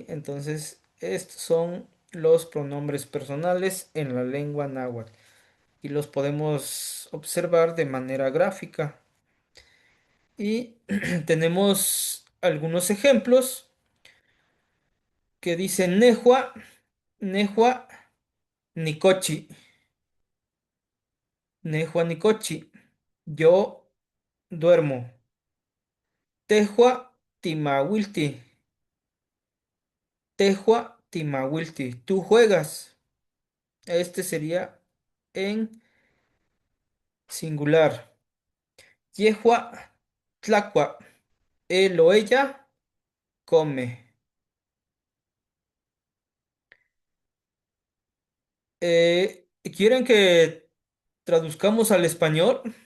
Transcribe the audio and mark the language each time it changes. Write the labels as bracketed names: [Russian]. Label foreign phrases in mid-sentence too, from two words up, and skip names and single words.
[Spanish] Entonces, estos son los pronombres personales en la lengua náhuatl y los podemos observar de manera gráfica. Y tenemos algunos ejemplos que dicen [Nahuatl languages] Nehua, Nehua, Nicochi, Nehua, Nicochi. [Spanish] Yo duermo. [Nahuatl languages] Tehua Timawilti. Tehua Timawilti. [Spanish] Tú juegas. Este sería en singular. [Nahuatl languages] Yehua Tlacua. [Spanish] Él o ella come. ¿Quieren que traduzcamos al español?